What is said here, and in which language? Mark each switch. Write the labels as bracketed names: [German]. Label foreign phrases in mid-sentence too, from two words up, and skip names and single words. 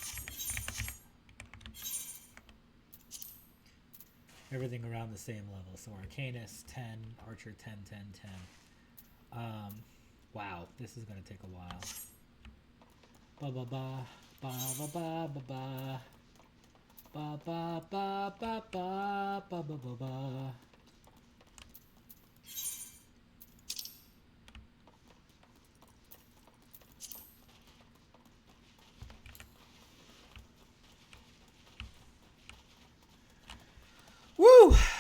[English] Everything around the same level. So Arcanist 10, Archer 10, 10, 10. Wow, this is gonna take a while. Ba ba ba ba ba ba ba ba ba ba ba ba ba ba ba ba ba. Woo!